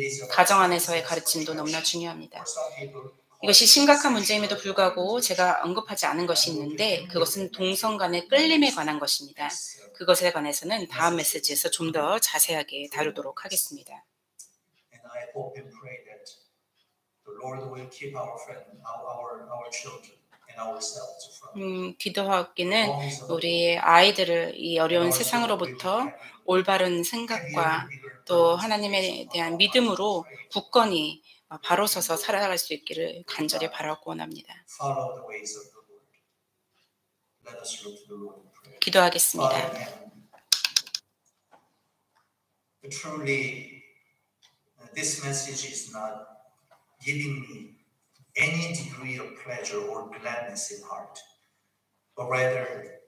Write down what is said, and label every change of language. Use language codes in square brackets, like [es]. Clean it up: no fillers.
[ko] 가정 안에서의 가르침도 너무나 중요합니다. 이것이 심각한 문제임에도 불구하고 제가 언급하지 않은 것이 있는데 그것은 동성 간의 끌림에 관한 것입니다. 그것에 관해서는 다음 메시지에서 좀 더 자세하게 다루도록 하겠습니다. [en] I hope and pray that the Lord will keep our children and ourselves from [ko] 기도하기는 우리의 아이들을 이 어려운 세상으로부터 올바른 생각과 또 하나님에 대한 믿음으로 굳건히 바로 서서 살아갈 수 있기를 간절히 바라고 원합니다. [en] follow the ways of the Lord. Let us look to the Lord in prayer. [ko] 기도하겠습니다. [en] Father in heaven, truly, this message is not giving me any degree of pleasure or gladness in heart, but rather